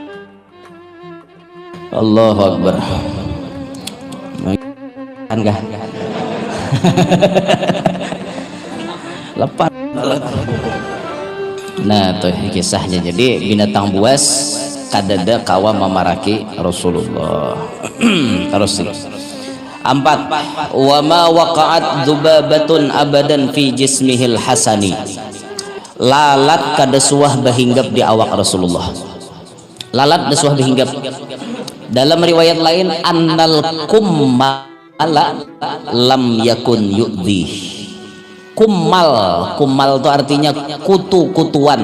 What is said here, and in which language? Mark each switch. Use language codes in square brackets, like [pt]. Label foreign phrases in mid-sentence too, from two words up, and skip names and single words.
[ar] Allahu Akbar. [id] Enggak. [bjn] Lepas. Nah, tuh kisahnya. Jadi binatang buas kadada kawa mamaraki Rasulullah. Terus. 4. [ar] Wa ma waqa'at dzubabatun abadan fi jismihil hasani. [bjn] Lalat kada suah bahinggap di awak Rasulullah. Lalat dasuah bahinggap. Dalam riwayat lain [ar] annal kummala lam yakun yu'dhi. [bjn] Kummal itu artinya kutu-kutuan.